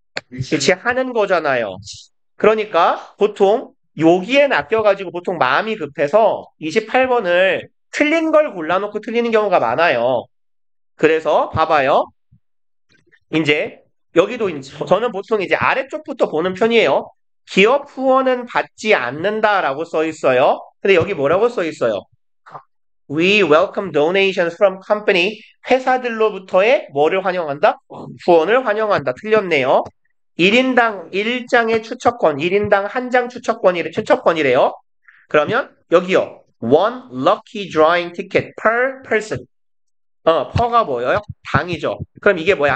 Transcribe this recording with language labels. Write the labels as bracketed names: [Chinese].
[Korean] 일치하는 거잖아요. 그러니까 보통 여기에 낚여가지고 보통 마음이 급해서 28번을 틀린 걸 골라놓고 틀리는 경우가 많아요. 그래서 봐봐요. 이제 여기도 저는 보통 이제 아래쪽부터 보는 편이에요. 기업 후원은 받지 않는다라고 써 있어요. 근데 여기 뭐라고 써 있어요? [English] We welcome donations from company. [Korean] 회사들로부터의 뭐를 환영한다? 후원을 환영한다. 틀렸네요. 1인당 1장의 추첨권, 1인당 한 장 추첨권이래요. 그러면 여기요. [English] One lucky drawing ticket per person. [Korean] per가 뭐예요? 당이죠. 그럼 이게 뭐야?